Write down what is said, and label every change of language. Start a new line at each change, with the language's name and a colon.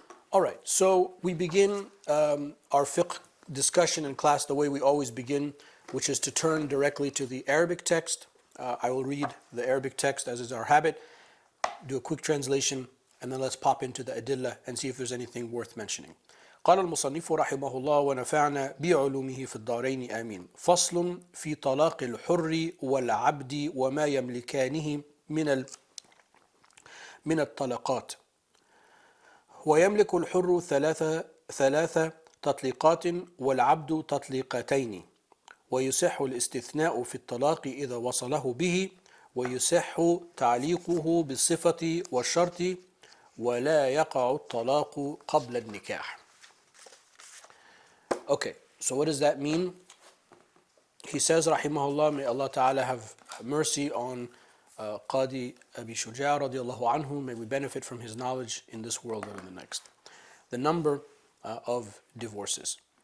English: All right, so we begin our fiqh discussion in class the way we always begin, which is to turn directly to the Arabic text. I will read the Arabic text as is our habit, do a quick translation, and then let's pop into the adillah and see if there's anything worth mentioning.
Arabic: قال المصنف رحمه الله ونفعنا بعلومه في الدارين آمين. فصل في طلاق الحر والعبد وما يملكانه من الطلقات. ويملك الحر ثلاث تطليقات والعبد تطليقتين. ويصح الاستثناء في الطلاق إذا وصله به، ويصح تعليقه بالصفة والشرط، ولا يقع الطلاق قبل النكاح.
English: Okay, so what does that mean? He says, rahimahullah, may Allah Ta'ala have mercy on Qadi Abi Shuja' radiallahu anhu. May we benefit from his knowledge in this world and in the next. The number of divorces.